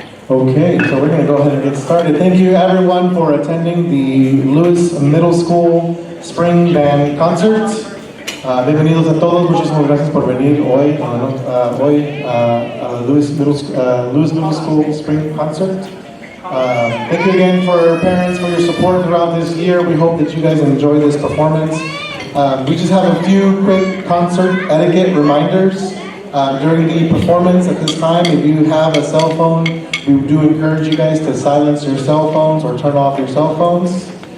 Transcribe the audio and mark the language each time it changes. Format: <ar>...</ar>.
<en>Okay, so we're going to go ahead and get started. Thank you everyone for attending the Lewis Middle School Spring Band Concert.</en> <es>Bienvenidos a todos, muchísimas gracias por venir hoy a Lewis Middle School Spring Concert.</es> <en>Thank you again for parents for your support throughout this year. We hope that you guys enjoy this performance. We just have a few quick concert etiquette reminders. During the performance at this time, if you have a cell phone, we do encourage you guys to silence your cell phones or turn off your cell phones.</en>